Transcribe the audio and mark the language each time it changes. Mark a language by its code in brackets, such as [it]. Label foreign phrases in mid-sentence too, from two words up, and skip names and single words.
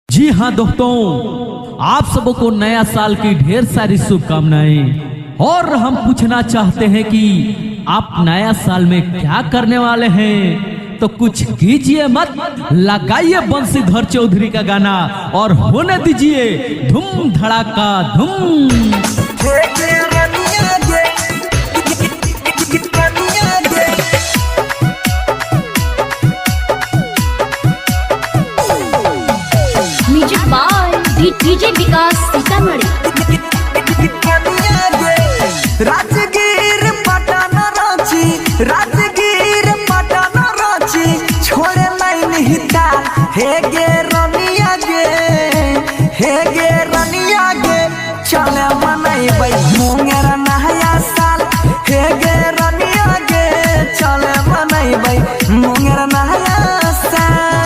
[hi] जी हाँ दोस्तों, आप सबको नया साल की ढेर सारी शुभकामनाएं। और हम पूछना चाहते हैं कि आप नया साल में क्या करने वाले हैं, तो कुछ कीजिए मत, लगाइए बंशीधर चौधरी का गाना और होने दीजिए धूम धड़ाका धूम। डीजे विकास सीतामढ़ी। [anp] राजगीर पटना रांची, राजगीर पटना रांची, छोड़े नहीं हिता हे गे रनिया गे, हे गे रनिया गे, चले मनैबै मुंगेर नया साल, हे गे रनिया गे, चले मनैबै मुंगेर नया साल।